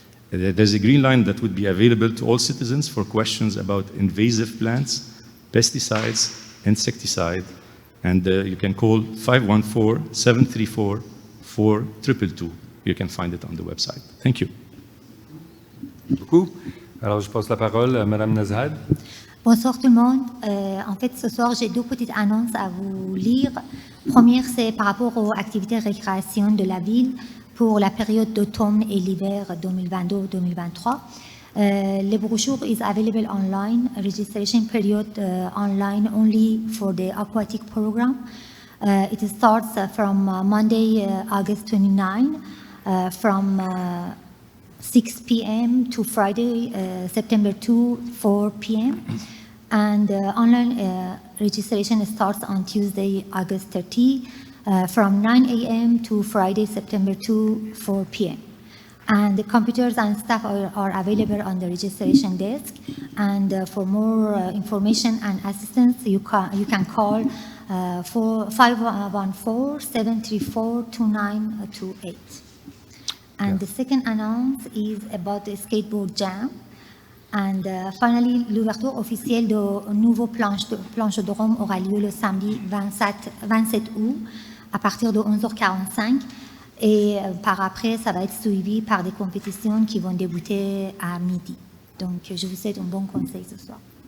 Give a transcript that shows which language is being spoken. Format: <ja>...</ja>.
<en>There's a Green Line that would be available to all citizens for questions about invasive plants, pesticides, insecticide, and you can call 514-734-4222. You can find it on the website. Thank you.</en> <fr>Merci beaucoup. Alors, je passe la parole à Mme Nazad. Bonsoir tout le monde. En fait, ce soir, j'ai 2 petites annonces à vous lire. Première, c'est par rapport aux activités de récréation de la ville pour la période d'automne et l'hiver 2022-2023.</fr> <en>The brochure is available online. Registration period online only for the aquatic program. It starts from Monday, August 29, from 6 p.m. to Friday, September 2, 4 p.m. And online registration starts on Tuesday, August 30, from 9 a.m. to Friday, September 2, 4 p.m. And the computers and staff are available on the registration desk. And for more information and assistance, you can call for 514-734-2928. And the second announce is about the skateboard jam. And finally,</en> <fr>l'ouverture officielle de nouveau planchodrome aura lieu le samedi 27 août à partir de 11h45. Et par après, ça va être suivi par des compétitions qui vont débuter à midi. Donc, je vous souhaite un bon conseil ce soir.</fr>